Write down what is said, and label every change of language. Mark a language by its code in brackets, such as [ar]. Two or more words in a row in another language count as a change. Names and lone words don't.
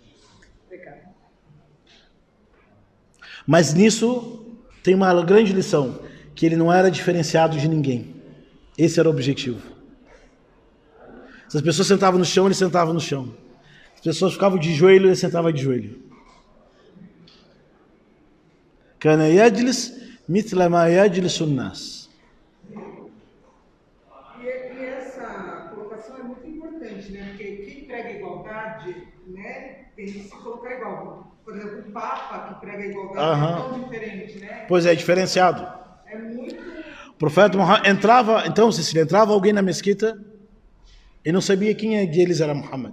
[pt] Mas nisso tem uma grande lição, que ele não era diferenciado de ninguém. Esse era o objetivo. Se as pessoas sentavam no chão, ele sentava no chão. Se as pessoas ficavam de joelho, ele sentava de joelho. [ar] كان يجلس مثل ما يجلس الناس. [pt] E essa colocação é muito importante, né? Porque quem prega igualdade, né, tem que se colocar igual. Por exemplo, o Papa que prega igualdade é tão diferente, né? Pois é, diferenciado. É muito... O profeta Muhammad entrava, então, se entrava alguém na mesquita e não sabia quem deles era Muhammad.